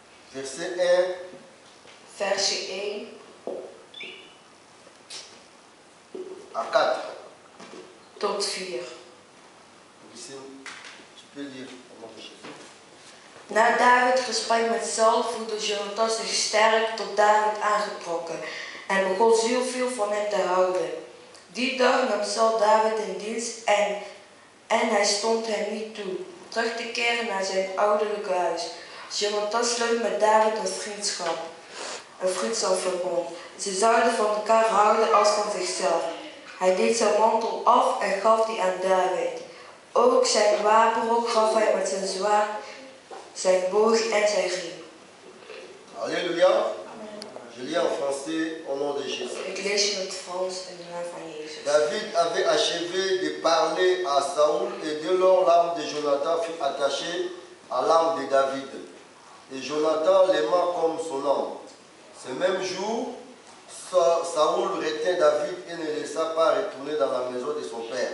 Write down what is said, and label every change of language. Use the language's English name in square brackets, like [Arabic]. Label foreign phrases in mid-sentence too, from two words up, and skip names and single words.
[French] verset 1 [Dutch] Versje 1 [French] à 4. [Dutch] tot 4. [French] Ici, tu peux lire. [Dutch] Na David gesprek met Saul voelde Jonathan zich sterk tot David aangetrokken en begon veel van hem te houden. Die dag nam Saul David in dienst en hij stond hem niet toe terug te keren naar zijn ouderlijke huis. Jonathan sloot met David een vriendschapsverbond. Ze zouden van elkaar houden als van zichzelf. Hij deed zijn mantel af en gaf die aan David. Ook zijn wapenrok gaf hij met zijn zwaard, zijn boog en zijn riem. [French] Alléluia. Je lis en français au nom de Jésus. [Dutch] Ik lees in het Frans in de naam van Jezus. [French] David avait achevé de parler à Saoul et dès lors l'âme de Jonathan fut attachée à l'âme de David. Et Jonathan l'aima comme son âme. Ce même jour, Saoul retint David et ne laissa pas retourner dans la maison de son père.